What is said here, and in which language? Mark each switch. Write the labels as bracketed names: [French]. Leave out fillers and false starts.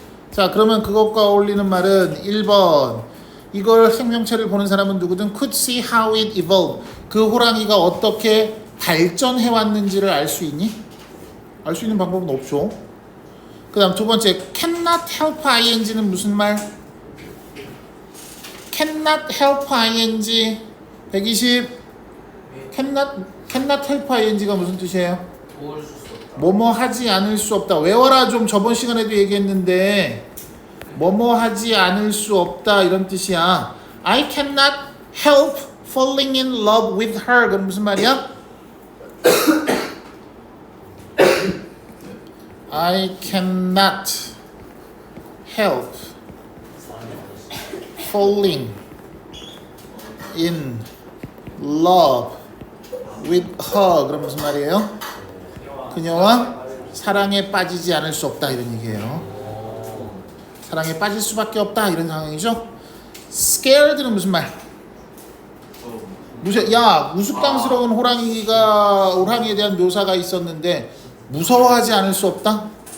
[Korean] 자, 그러면 그것과 어울리는 말은 1번 이걸 생명체를 보는 사람은 누구든 [English] could see how it evolved. [Korean] 그 호랑이가 어떻게 발전해 왔는지를 알 수 있니? 알 수 있는 방법은 없죠. 그 다음 두 번째 cannot help ing는 무슨 말? cannot help ing 120 cannot help ing가 무슨 뜻이에요? 도울 수 없다. 뭐뭐 하지 않을 수 없다. 외워라. 좀 저번 시간에도 얘기했는데 뭐뭐 하지 않을 수 없다 이런 뜻이야. [English] I cannot help falling in love with her. [Korean] 그럼 무슨 말이야? [English] I cannot help falling in love with her. [Korean] 그럼 무슨 말이에요? 그녀와 사랑에 빠지지 않을 수 없다 이런 얘기예요. 사랑에 빠질 수밖에 없다 이런 상황이죠. scared는 무슨 말? 야, 우스꽝스러운 호랑이에 대한 묘사가 있었는데 무서워하지 않을 수 없다?